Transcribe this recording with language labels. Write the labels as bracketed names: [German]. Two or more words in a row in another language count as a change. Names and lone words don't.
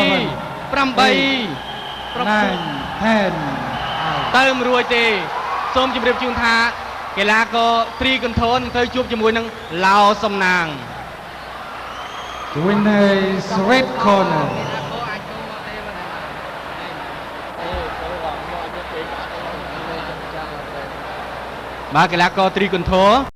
[Khmer] ទៅមិនរួចទេសូមជម្រាបជូនថាកីឡាករត្រីកន្ទោនឹងទៅជួបជាមួយនឹងឡាវសំណាង [English] The winner is red corner. [Khmer] បាទកីឡាករត្រីកន្ទោ